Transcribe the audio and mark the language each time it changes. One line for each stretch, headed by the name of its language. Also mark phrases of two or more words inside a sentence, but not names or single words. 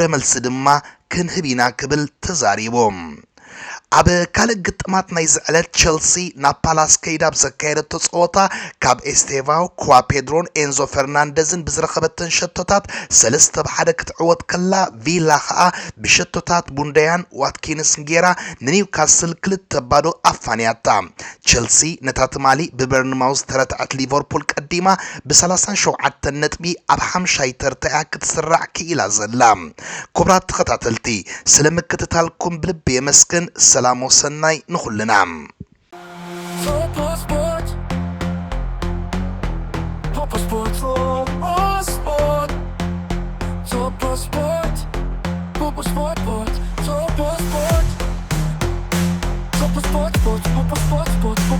Tigrinya: መልሲ ድማ ክንህብ ኢና ክብል ተዛሪቦም ኣብ ካልእ ግጥማት ናይ ዝዕለት ቸልሲ ናብ ፓላስ ከይዳ ብዘካየደቶ ጸወታ ካብ ኤስቴቫው ኳ ፔድሮን ኤንዞ ፈርናንደዝን ብዝረኸበተን ሸቶታት 3-1 ክትዕወት ከላ ቪላ ከዓ ብሸቶታት ቡንዳያን ዋትኪንስን ጌራ ንኒውካስል 2-0 ኣፋንያታ ቸልሲ ነታ ትማሊ ብበርንማውዝ ተረትዐት ሊቨርፑል ቀዲማ ብ37 ነጥቢ ኣብ 5ይ ተርታያ ክትስራዕ ክኢላ ዘላ ክቡራት ተኸታተልቲ ስለምክትታልኩም ብልቢ የመስክን ሰላም ወሰናይ ንኹልና Sport, Sport, Sport, Sport. sport. Popo sport, sport. Topo sport. Topo sport, sport. Popo sport, sport.